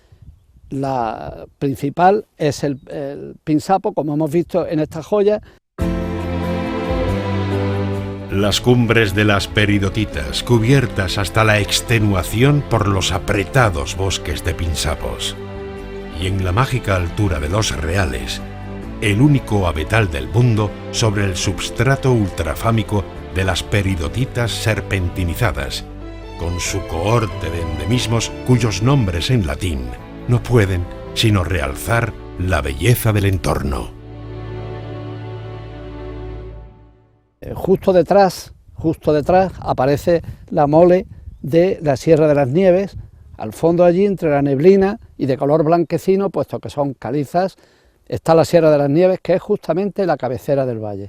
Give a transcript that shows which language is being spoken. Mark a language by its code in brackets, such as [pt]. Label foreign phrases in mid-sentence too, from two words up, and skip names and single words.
[es] La principal es el pinsapo, como hemos visto en esta joya. Las cumbres de las peridotitas, cubiertas hasta la extenuación por los apretados bosques de pinsapos. Y en la mágica altura de los Reales, el único abetal del mundo sobre el substrato ultrafámico de las peridotitas serpentinizadas, con su cohorte de endemismos cuyos nombres en latín no pueden sino realzar la belleza del entorno. Justo detrás aparece la mole de la Sierra de las Nieves, al fondo allí entre la neblina y de color blanquecino, puesto que son calizas, está la Sierra de las Nieves, que es justamente la cabecera del valle.